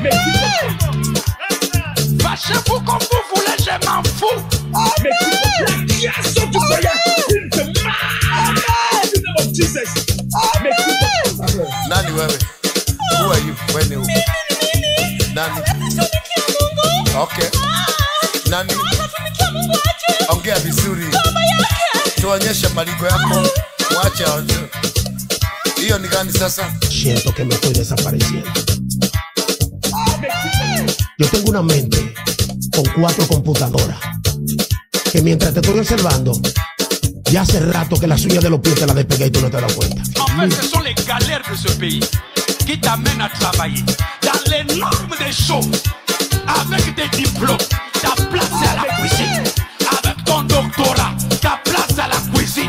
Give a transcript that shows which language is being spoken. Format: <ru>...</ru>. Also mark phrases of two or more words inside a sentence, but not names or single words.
<fr>Fâchez-vous comme vous voulez, je m'en fous.</fr> <sw>Nani wewe?</sw> <en>Who are you?</en> <sw>Wewe ni Nani? Okay. Nani? Ongea vizuri. Tuonyeshe maligo yako. Mwache aje. Hiyo ni gani sasa?</sw> <es>Siento que me estoy desapareciendo. Yo tengo una mente con 4 computadoras que mientras te estoy observando, ya hace rato que las uñas de los pies te las despegué y tú no te das cuenta.</es> <fr>En fait, ce sont les galères de ce pays qui t'amènent à travailler dans les normes des choses. Avec des diplômes, ta place c'est à la cuisine. Avec ton doctorat, ta place à la cuisine.</fr>